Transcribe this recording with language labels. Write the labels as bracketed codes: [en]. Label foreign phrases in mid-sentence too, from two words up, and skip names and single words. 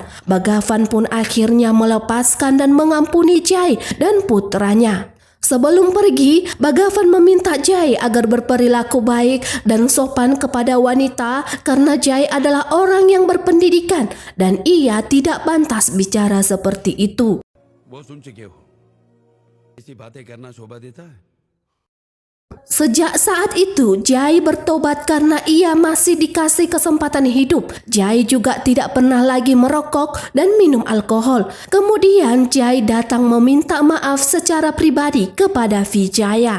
[id] Bhagavan pun akhirnya melepaskan dan mengampuni Jai dan putranya. Sebelum pergi, Bhagavan meminta Jai agar berperilaku baik dan sopan kepada wanita karena Jai adalah orang yang berpendidikan dan ia tidak pantas bicara seperti itu. [hi] वो सुन चुके हो। ऐसी बातें करना शोभा देता है। [id] Sejak saat itu, Jai bertobat karena ia masih dikasih kesempatan hidup. Jai juga tidak pernah lagi merokok dan minum alkohol. Kemudian Jai datang meminta maaf secara pribadi kepada Vijaya.